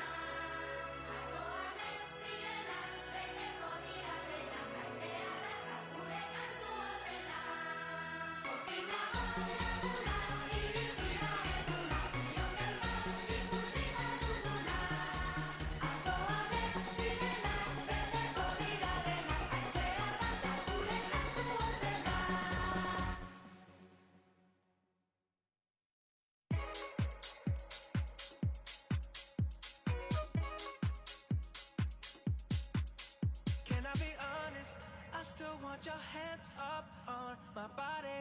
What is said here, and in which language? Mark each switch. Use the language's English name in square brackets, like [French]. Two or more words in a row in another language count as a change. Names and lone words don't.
[Basque] Atzoa mezirena, beteko dira dena, kaizea dakar gure kantu ozena. Zinago laguna, iritsi da eguna, biok elkar ikusiko duguna. Atzoa mezirena, beteko dira dena, kaizea dakar gure kantu ozena. [English] Can I be honest? I still want your hands up on my body.